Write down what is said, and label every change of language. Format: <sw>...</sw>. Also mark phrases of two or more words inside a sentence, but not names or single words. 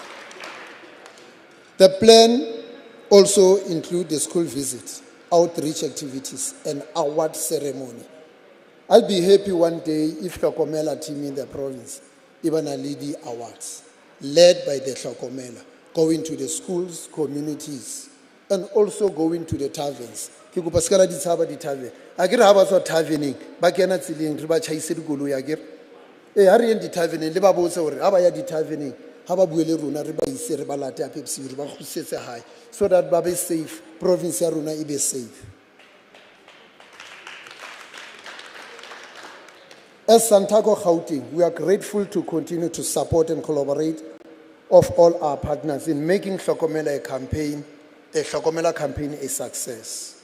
<en>The plan also includes the school visit, outreach activities, and award ceremony. I'll be happy one day if Hlokomela team in the province even a lady awards, led by the Hlokomela, going to the schools, communities, and also going to the taverns.</en> <st>Ke kopa skala di tshaba di tavern. A ke re ha ba tswa taverning, ba kena tseleng re ba chaise dikoloi a ke re. Ha re yen di taverning le ba botse hore ha ba ya di taverning, ha ba buele rona re ba ise re ba late a Pepsi re ba khusetse hae,</st> <en>so that</en> <st>ba be safe, province ya rona e be safe.</st> <en>As SANTACO Gauteng, we are grateful to continue to support and collaborate of all our partners in making Hlokomela the Hlokomela campaign a success.</en>